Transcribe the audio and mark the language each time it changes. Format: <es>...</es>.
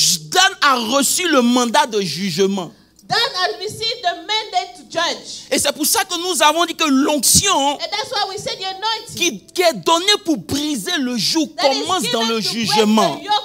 <fr>Dan a reçu le mandat de jugement.</fr> <en>Dan has received the mandate to judge.</en> <fr>Et c'est pour ça que nous avons dit que l'onction qui est donnée pour briser le joug commence dans le jugement.</fr>